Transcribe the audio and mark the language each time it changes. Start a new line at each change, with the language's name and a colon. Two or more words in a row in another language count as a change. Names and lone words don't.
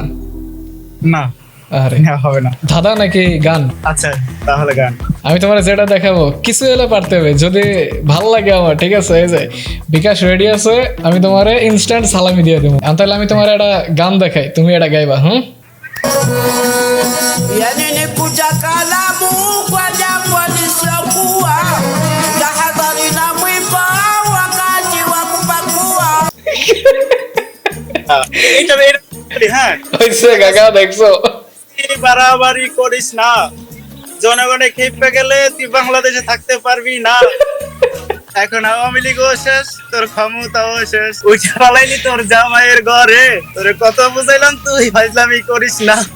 Bangla: না। আরে হ্যাঁ, হবে না। ধাঁধা নাকি গান? আচ্ছা তাহলে গান। আমি তোমার যেটা দেখাবো কিছু এলে পারতে হবে, যদি ভাল লাগে আমার, ঠিক আছে? এই যে বিকাশ রেডি আছে, আমি তোমারে ইনস্ট্যান্ট সালামি দিয়ে দেবো। তাহলে আমি তোমার একটা গান দেখাই, তুমি এটা গাইবা। হুম,
Swahili: Yani nikuja kalamu kwa jambo lisiokuwa, tahadhari na mwiba wakati wa kupakua.
Bangla: হ্যাঁ, হইছে কাকা, দেখছো? বাড়াবাড়ি করিস না, জনগণে খেপে গেলে তুই বাংলাদেশে থাকতে পারবি না। এখন আওয়ামী লীগও শেষ, তোর ক্ষমতাও শেষ। উঠে পালাইনি তোর জামাইয়ের ঘরে, তোরে কত বুঝাইলাম তুই ফাইজলামি করিস না।